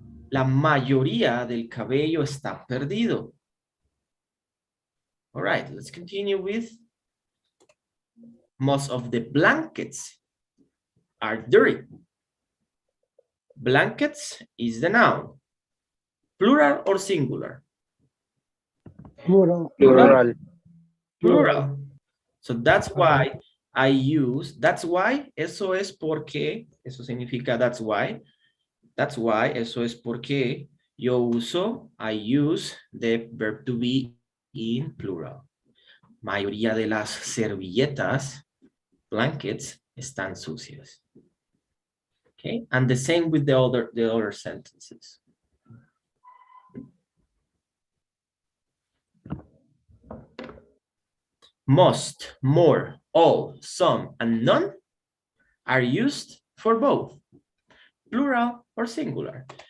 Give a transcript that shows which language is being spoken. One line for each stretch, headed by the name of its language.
Spanish: La mayoría del cabello está perdido.
English: All right, let's continue with most of the blankets are dirty. Blankets is the noun. Plural or singular? Plural. Plural. So that's why I use, that's why,
Spanish: eso es porque, eso significa
English: that's why,
Spanish: eso es porque yo uso,
English: I use the verb to be in plural.
Spanish: Mayoría de las servilletas, blankets, están sucias.
English: Okay, and the same with the other sentences. Most, more, all, some, and none are used for both plural or singular.